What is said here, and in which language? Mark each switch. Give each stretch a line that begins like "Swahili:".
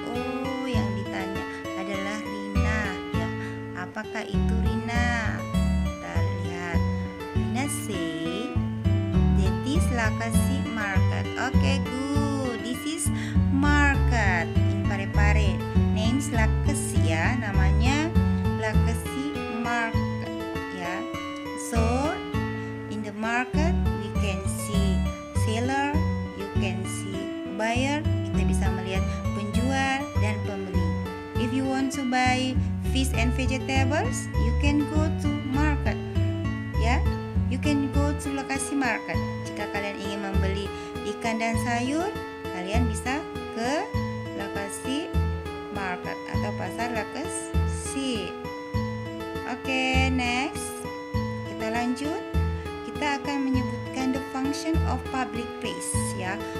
Indonesian: Oh, yang ditanya adalah Rina ya. Apakah itu Rina? Kita lihat.
English: Rina say that is Lakasi Market. Okay, good. This is market in Parepare. Names Lakasi ya,
Indonesian: namanya Lakasi Market ya.
English: So in the market we can see seller, you can see buyer.
Indonesian: Kita bisa melihat penjual dan pembeli.
English: If you want to buy fish and vegetables, you can go to market ya. You can go to lokasi market.
Indonesian: Jika kalian ingin membeli ikan dan sayur, kalian bisa ke lokasi market atau pasar lokasi. Oke, next. Kita lanjut. Kita akan menyebutkan
English: the function of public place
Indonesian: ya.